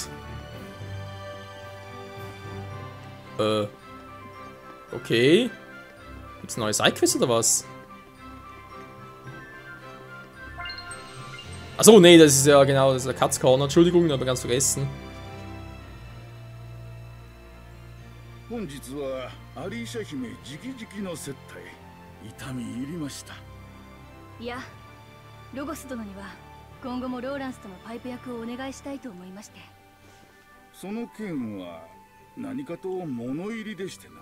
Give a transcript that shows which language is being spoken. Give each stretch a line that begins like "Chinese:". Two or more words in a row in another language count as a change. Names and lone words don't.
German: Okay. Gibt's ein neues Sidequest oder was? Achso, nee, das ist ja genau, das ist der Katz Corner. Entschuldigung, aber ganz vergessen.
Japanese: 本日はアリーシャ姫直々の接待、痛み入りました。いや、ロゴス殿には今後もローランスとのパイプ役をお願いしたいと思いまして。その件は何かと物入りでしてな。